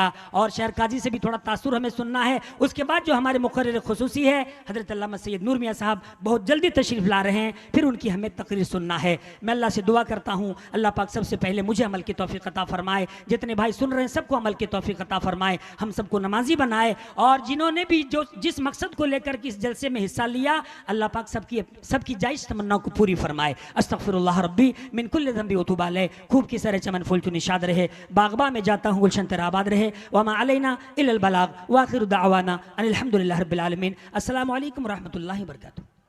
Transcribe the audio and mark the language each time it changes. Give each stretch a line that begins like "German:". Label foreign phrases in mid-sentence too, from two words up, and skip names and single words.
Hindi: और शेर काजी से भी थोड़ा तासुर हमें सुनना है। उसके बाद जो हमारे मुक़र्रिर खुसूसी है हजरत अल्लामा सैयद नूर मियाँ साहब बहुत जल्दी तशरीफ़ ला रहे हैं, फिर उनकी हमें तकरीर सुनना है। मैं अल्लाह से दुआ करता हूँ अल्लाह पाक सबसे पहले मुझे अमल की तौफ़ीक़ अता फरमाए, जितने भाई सुन रहे हैं सबको अमल की तौफ़ीक़ अता फरमाए, हम सबको नमाजी बनाए, और जिन्होंने भी जो जिस मकसद को लेकर के इस जलसे में हिस्सा लिया अल्लाह पाक सबकी जायज़ तमन्ना को पूरी फरमाए।
Arabic: أستغفر الله ربي من كل ذنب وأتوب إليه.
Hindi: खूब की सरे चमन फूल तू निशाद रहे, बागबा में जाता हूँ गुलशन तेरा आबाद रहे।
Arabic: وما علينا إلا البلاغ وآخر دعوانا أن الحمد لله رب العالمين. السلام عليكم ورحمة الله وبركاته.